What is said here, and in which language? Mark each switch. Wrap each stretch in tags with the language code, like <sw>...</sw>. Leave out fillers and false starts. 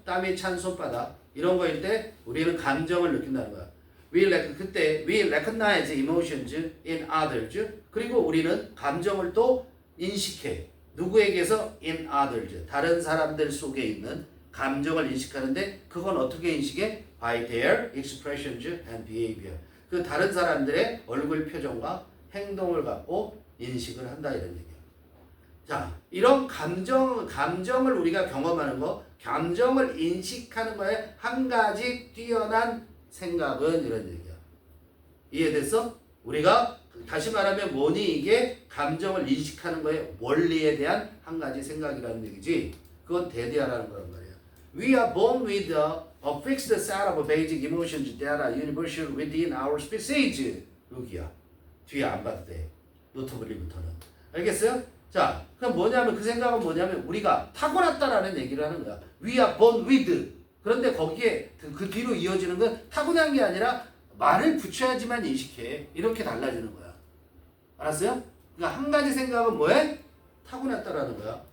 <ko>땀이 찬 손바닥 이런 거일 때 우리는 감정을 느낀다는 거야.</ko> <en>we recognize emotions in others.</en> <ko>그리고 우리는 감정을 또 인식해. 누구에게서?</ko> <en>in others.</en> <ko>다른 사람들 속에 있는 감정을 인식하는데 그건 어떻게 인식해?</ko> <en>by their expressions and behavior.</en> <ko>그 다른 사람들의 얼굴 표정과 행동을 갖고 인식을 한다 이런 얘기야. 자, 이런 감정을 우리가 경험하는 거, 감정을 인식하는 거에 한 가지 뛰어난 생각은 이런 얘기야. 이해됐어? 우리가 다시 말하면 뭐니 이게 감정을 인식하는 거에 원리에 대한 한 가지 생각이라는 얘기지. 그건 대대하라는 거란 말이야.</ko> <en>We are born with a fixed set of basic emotions that are universal within our species.</en> <ko>여기야. 뒤에 안 봐도 돼. 노트블리부터는. 알겠어요? 자, 그럼 뭐냐면 그 생각은 뭐냐면 우리가 타고났다라는 얘기를 하는 거야.</ko> <en>We are born with.</en> <ko>그런데 거기에 그 뒤로 이어지는 건 타고난 게 아니라 말을 붙여야지만 인식해. 이렇게 달라지는 거야. 알았어요? 그러니까 한 가지 생각은 뭐해? 타고났다라는 거야.</ko>